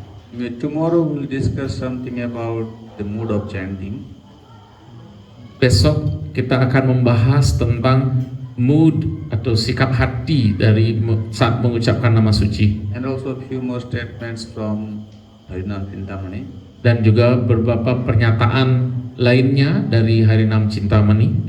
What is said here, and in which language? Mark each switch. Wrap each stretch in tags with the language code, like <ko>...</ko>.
<en>Tomorrow we'll discuss something about the mood of chanting.</en> <id>Besok kita akan membahas tentang mood atau sikap hati dari saat mengucapkan nama suci,</id> <en>And also a few more statements from Harinam Chintamani.</en> <id>dan juga beberapa pernyataan lainnya dari Harinam Chintamani.</id>